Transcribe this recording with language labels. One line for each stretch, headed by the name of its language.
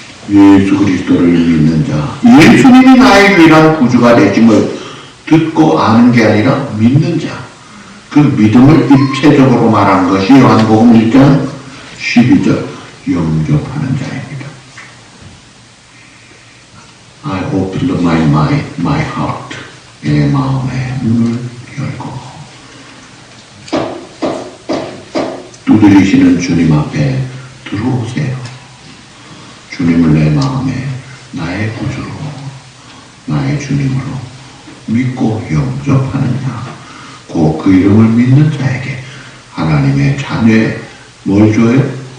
Korean: 예수 그리스도를 믿는 자, 예수님이 나의 유일한 구주가 되심을 듣고 아는 게 아니라 믿는 자, 그 믿음을 입체적으로 말한 것이 요한복음 1장 12절 영접하는 자입니다.
English: I opened my mind, my heart.
Korean: 내 마음의 문을 열고 두드리시는 주님 앞에 들어오세요. 주님을 내 마음에 나의 구주로, 나의 주님으로 믿고 영접하는 자, 그 이름을 믿는 자에게 하나님의 자녀의 뭘 줘요?